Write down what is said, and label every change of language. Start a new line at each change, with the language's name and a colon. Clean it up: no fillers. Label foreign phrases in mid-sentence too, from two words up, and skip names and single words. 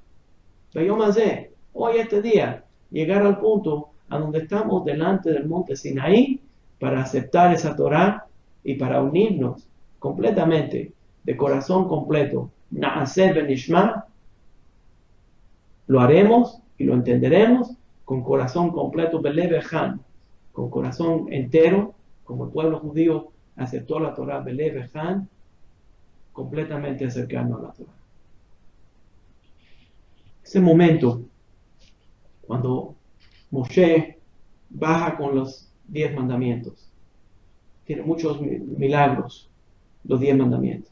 Hebrew: ביום הזה,
Spanish: hoy, este día, llegar al punto a donde estamos delante del monte Sinaí para aceptar esa Torah y para unirnos completamente, de corazón completo.
Hebrew: נעשה ונשמע,
Spanish: lo haremos y lo entenderemos con corazón completo,
Hebrew: בלב אחד,
Spanish: con corazón entero, como el pueblo judío aceptó la Torah,
Hebrew: בלב אחד,
Spanish: completamente acercarnos a la Torah. Ese momento, cuando Moshe baja con los 10 mandamientos, tiene muchos milagros, los 10 mandamientos.